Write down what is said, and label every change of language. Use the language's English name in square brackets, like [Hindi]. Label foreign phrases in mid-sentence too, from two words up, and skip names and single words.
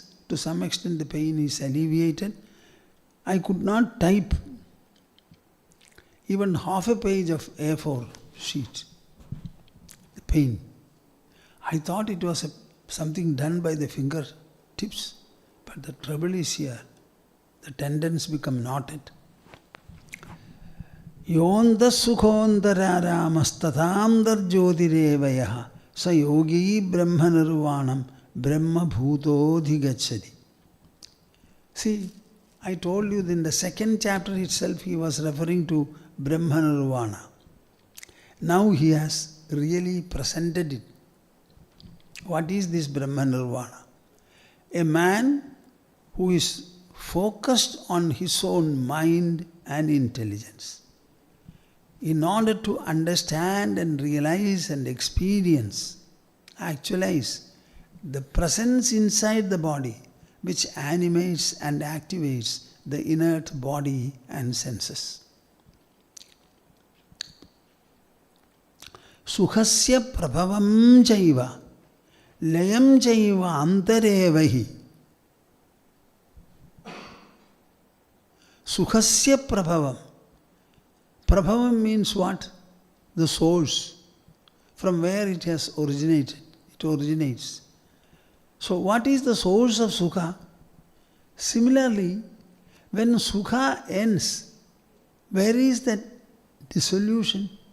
[English] To some extent the pain is alleviated. I could not type even half a page of A4 sheet. The pain. I thought it was something done by the fingertips, but the trouble is here. The tendons become knotted. [Sanskrit] Yonda sukhondararamastataam darjyotirevayah sa yogi Brahma Nirvanam Brahma bhutodhigacchati. [English] See, I told you in the second chapter itself he was referring to Brahma Nirvana. Now he has really presented it. What is this Brahma Nirvana? A man who is focused on his own mind and intelligence. In order to understand and realize and experience, actualize the presence inside the body which animates and activates the inert body and senses. [Sanskrit] Sukhasya prabhavam jaiva layam jaiva antarevahi. Sukhasya prabhavam. [English] Prabhavam means what? The source. From where it has originated. It originates. So what is the source of Sukha? Similarly, when Sukha ends, where is that dissolution?